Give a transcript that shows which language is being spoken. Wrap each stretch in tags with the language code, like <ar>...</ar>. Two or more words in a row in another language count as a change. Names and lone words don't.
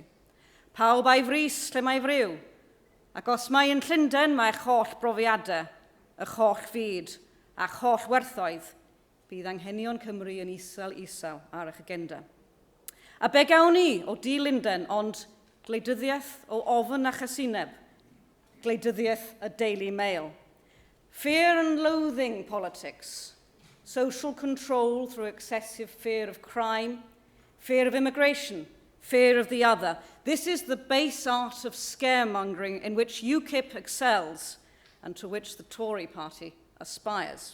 <cy>Pawb a'i fris lle mae friw. Ac os mae yn Llundain, mae'ch holl brofiadau, y holl fyd a'ch holl werthoedd, bydd anghenion Cymru yn isel ar eich agenda. A be gawn ni o di Llundain, ond gwleidyddiaeth o ofn a chasineb, gwleidyddiaeth y Daily Mail.</cy> <en>Fear and loathing politics, social control through excessive fear of crime, fear of immigration, fear of the other. This is the base art of scaremongering in which UKIP excels and to which the Tory party aspires.</en>